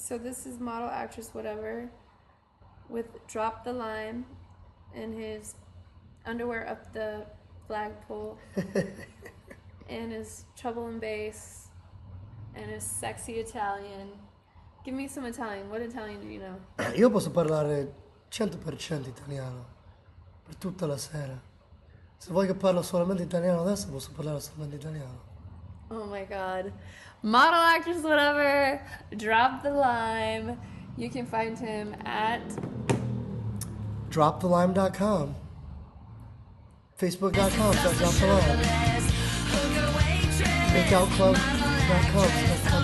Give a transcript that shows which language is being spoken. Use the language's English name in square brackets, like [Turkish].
[English] So this is model, actress, whatever, with Drop the Lime in his underwear up the flagpole, and his treble and bass, and his sexy Italian. Give me some Italian. What Italian do you know? [Italian] Io posso parlare 100% italiano per tutta la sera. Se vuoi che parlo solamente italiano adesso, posso parlare solamente italiano. [English] Oh my god. Model, actress, whatever. Drop the Lime. You can find him at dropthelime.com, facebook.com/dropthelime, makeoutclub.com/dropthelime.